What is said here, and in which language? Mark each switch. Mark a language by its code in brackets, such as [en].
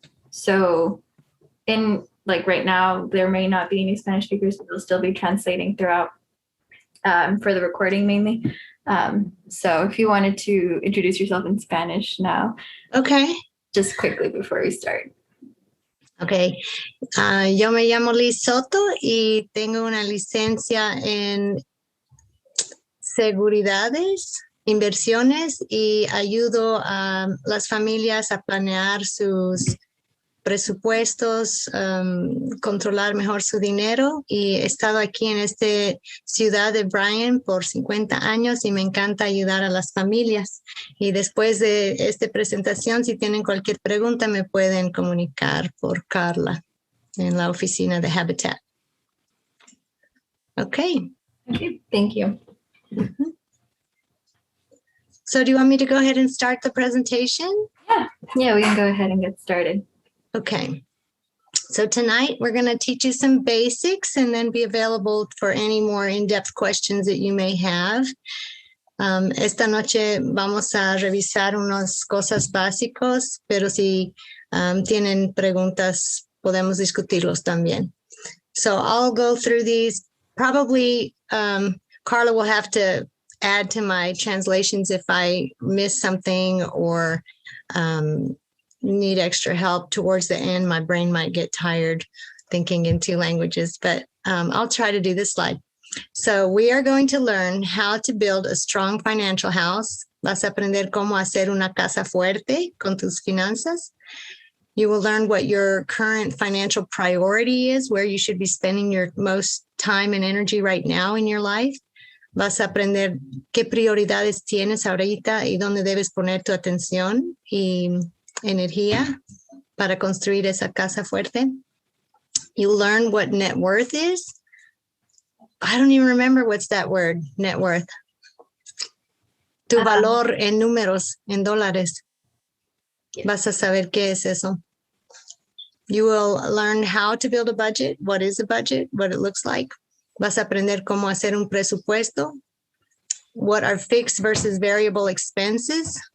[en] So in like right now, there may not be any Spanish speakers, but they'll still be translating throughout for the recording mainly. So if you wanted to introduce yourself in Spanish now. Okay. Just quickly before we start. Okay. [es] Yo me llamo Liz Soto y tengo una licencia en seguridades, inversiones, y ayudo a las familias a planear sus presupuestos, controlar mejor su dinero, y he estado aquí en esta ciudad de Bryan por 50 años y me encanta ayudar a las familias. Y después de esta presentación, si tienen cualquier pregunta, me pueden comunicar por Carla en la oficina de Habitat. [en] Okay. Okay, thank you. Mm-hmm. So do you want me to go ahead and start the presentation? Yeah, we can go ahead and get started. Okay. So tonight we're going to teach you some basics and then be available for any more in-depth questions that you may have. [es] Esta noche vamos a revisar unas cosas básicos, pero si tienen preguntas, podemos discutirlos también. [en] So I'll go through these. Probably Carla will have to add to my translations if I miss something or need extra help towards the end. My brain might get tired thinking in 2 languages, but I'll try to do this slide. So we are going to learn how to build a strong financial house. [es] Vas a aprender cómo hacer una casa fuerte con tus finanzas. [en] You will learn what your current financial priority is, where you should be spending your most time and energy right now in your life. [es] Vas a aprender qué prioridades tienes ahorita y dónde debes poner tu atención y energía para construir esa casa fuerte. [en] You'll learn what net worth is. I don't even remember what's that word, net worth. [es] Tu valor en números, en dólares. [en] Yes. [es] Vas a saber qué es eso. [en] You will learn how to build a budget, what is a budget, what it looks like. [es] Vas a aprender cómo hacer un presupuesto. [en] What are fixed versus variable expenses.